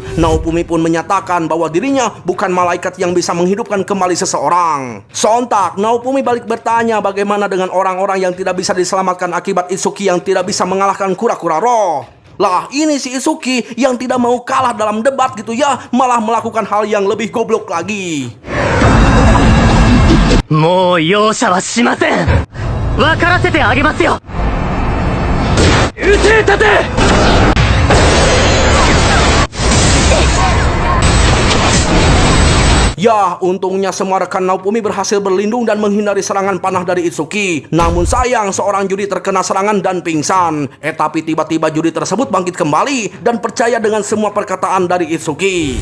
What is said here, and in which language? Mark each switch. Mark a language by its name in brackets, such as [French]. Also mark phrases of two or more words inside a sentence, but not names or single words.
[Indonesian] Naofumi pun menyatakan bahwa dirinya bukan malaikat yang bisa menghidupkan kembali seseorang. Sontak Naofumi balik bertanya bagaimana dengan orang-orang yang tidak bisa diselamatkan akibat Itsuki yang tidak bisa mengalahkan kura-kura roh. Lah ini si Itsuki yang tidak mau kalah dalam debat gitu ya, malah melakukan hal yang lebih goblok lagi. [Japanese] もう容赦はしません。分からせてあげますよ。撃て立て。 [Indonesian] Ya, untungnya semua rekan Naofumi berhasil berlindung dan menghindari serangan panah dari Itsuki. Namun sayang, seorang juri terkena serangan dan pingsan. Tapi tiba-tiba juri tersebut bangkit kembali dan percaya dengan semua perkataan dari Itsuki.